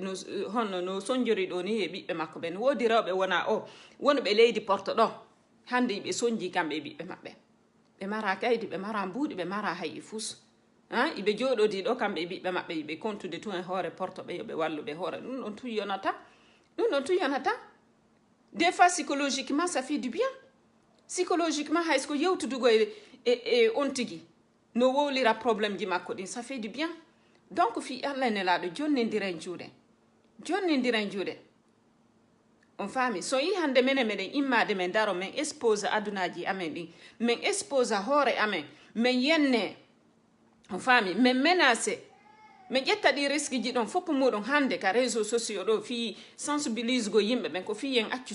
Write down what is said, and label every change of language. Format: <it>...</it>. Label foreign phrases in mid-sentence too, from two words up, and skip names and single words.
<ff>honno no sonjori ɗo ni e ɓiɓɓe makko ɓe no woodi rewɓe wona o wonɓe leydi Porto ɗo hande ɓe sonji kamɓe e ɓiɓɓe maɓɓe ɓe mara kaydi ɓe mara mbuuɗi ɓe mara hay e fus iɓe jooɗodi ɗo kamɓe e ɓiɓɓe maɓɓe yiɓe contude tun e hoore Porto ɓe yoɓe walluɓe hoore ɗum ɗon tun yonata</ff> <fr>des fois psychologiquement ça fait du bien psychologiquement</fr> <ff>haysko yewtudugo e on tigi no wowlira probléme ji makko ɗin</ff> <fr>ça fait du bien</fr> <ff>donc fi Allah nelaɗo jonnidiren juuɗe on faami so yi hande mene meɗen immade men daro men expose adunaji amen ɗin min expose hoore amen min yenne on faami min menacé min ƴetta ɗi risque ji ɗon fopp muɗum hande ka</ff> <fr>réseau sociaux</fr> <ff>ɗo fi sensibilise go yimɓe ɓen ko fiyen</ff>